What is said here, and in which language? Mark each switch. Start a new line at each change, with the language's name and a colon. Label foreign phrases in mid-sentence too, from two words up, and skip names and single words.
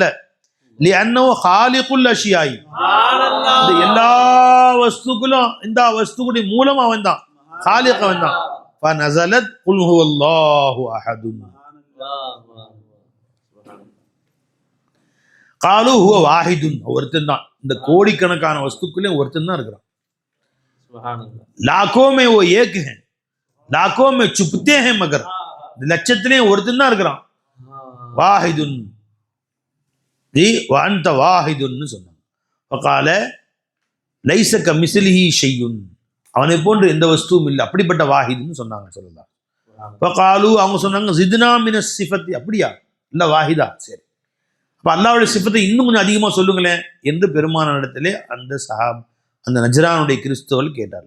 Arabic: لأنه خالق الأشياء,
Tamil: இந்த எல்லா வஸ்துக்களும் இந்த வஸ்துக்குடைய மூலம் அவன் தான், ஹாலிக் அவன் தான்.
Arabic: فنزلت قل هو الله أحد، قالوا هو واحد,
Tamil: ஒருத்தன் தான். இந்த கோடிக்கணக்கான வஸ்துக்குள்ளே ஒருத்தன் தான் இருக்கிறான்.
Hindi: लाखों में वो एक है, लाखों में छुपते हैं मगर
Tamil: लक्षத்திலே ஒருத்தன் தான் இருக்கிறான். வாஹிதுன் ஜி வஅன்த வாஹிதுன்னு சொன்னாங்க.
Arabic: وقال ليس كمثله شيء,
Tamil: அவனை போன்று எந்த வஸ்துவும் இல்லை, அப்படிப்பட்ட வாஹிதுன்னு சொன்னாங்க
Arabic: صلى الله عليه وسلم.
Tamil: வகாலு, அவங்க சொன்னாங்க
Arabic: زدنا من الصفة,
Tamil: அப்படியா இல்ல வாஹிதா, சரி அப்ப அல்லாஹ்வுடைய சிஃபத்தை இன்னும் கொஞ்சம் அதிகமா சொல்லுங்களேன் என்று பெருமான இடத்திலே அந்த நஜ்ரானுடைய கிறிஸ்தவர்கள் கேட்டார்கள்.